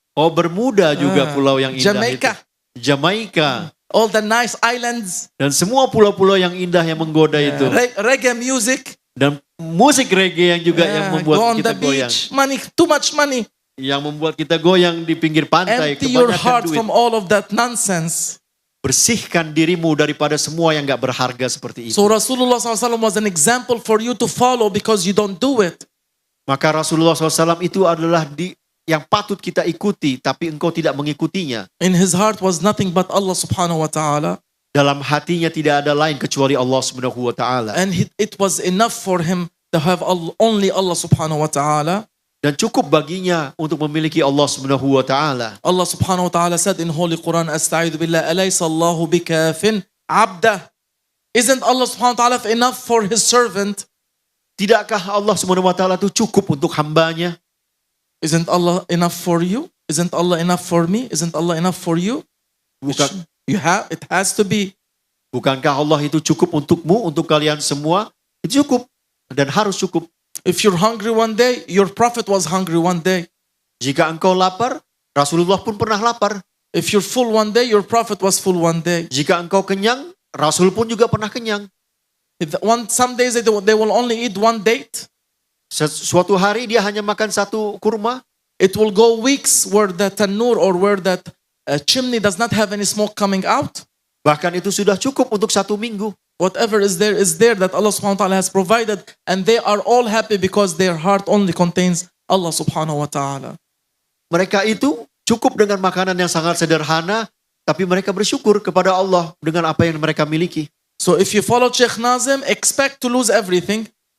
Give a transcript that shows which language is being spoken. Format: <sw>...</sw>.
<id>Oh, Bermuda juga pulau yang indah itu.</id> <en>Jamaica. All the nice islands.</en> <id>Dan semua pulau-pulau yang indah yang menggoda itu.</id> <en>Reggae music.</en> <id>Dan musik reggae yang juga yang membuat kita goyang.</id> <en>Money, too much money.</en> <id>Yang membuat kita goyang di pinggir pantai.</id> <en>Empty your heart</en> <id>duit.</id> <en>from all of that nonsense.</en> <id>Bersihkan dirimu daripada semua yang gak berharga seperti itu.</id> <en>So Rasulullah SAW was an example for you to follow because you don't do it.</en> <id>Maka Rasulullah SAW itu adalah yang patut kita ikuti, tapi engkau tidak mengikutinya.</id> <en>In his heart was nothing but Allah subhanahu wa ta'ala.</en> <id>Dalam hatinya tidak ada lain kecuali Allah subhanahu wa ta'ala.</id> <en>And it was enough for him to have only Allah subhanahu wa ta'ala.</en> <id>Dan cukup baginya untuk memiliki Allah subhanahu wa ta'ala.</id> <en>Allah subhanahu wa ta'ala said in Holy Quran, Asta'idhu billah,</en> <ar>alaysa Allahu bikafin abdah.</ar> <en>Isn't Allah subhanahu wa ta'ala enough for his servant?</en> <id>Tidakkah Allah subhanahu wa ta'ala itu cukup untuk hambanya?</id> <en>Isn't Allah enough for you? Isn't Allah enough for me? Isn't Allah enough for you?</en> <id>Bukan,</id> <en>it has to be.</en> <id>Bukankah Allah itu cukup untukmu, untuk kalian semua? Itu cukup dan harus cukup.</id> <en>If you're hungry one day, your prophet was hungry one day.</en> <id>Jika engkau lapar, Rasulullah pun pernah lapar.</id> <en>If you're full one day, your prophet was full one day.</en> <id>Jika engkau kenyang, Rasul pun juga pernah kenyang.</id> <en>Some days they will only eat one date.</en> <id>Suatu hari dia hanya makan satu kurma.</id> <en>It will go weeks where the tanur or where that chimney does not have any smoke coming out.</en> <id>Bahkan itu sudah cukup untuk 1 minggu.</id> <en>Whatever is there that Allah subhanahu wa ta'ala has provided, and they are all happy because their heart only contains Allah subhanahu wa ta'ala.</en> <id>Mereka itu cukup dengan makanan yang sangat sederhana, tapi mereka bersyukur kepada Allah dengan apa yang mereka miliki.</id> <en>So if you follow Sheikh Nazim, expect to lose everything.</en>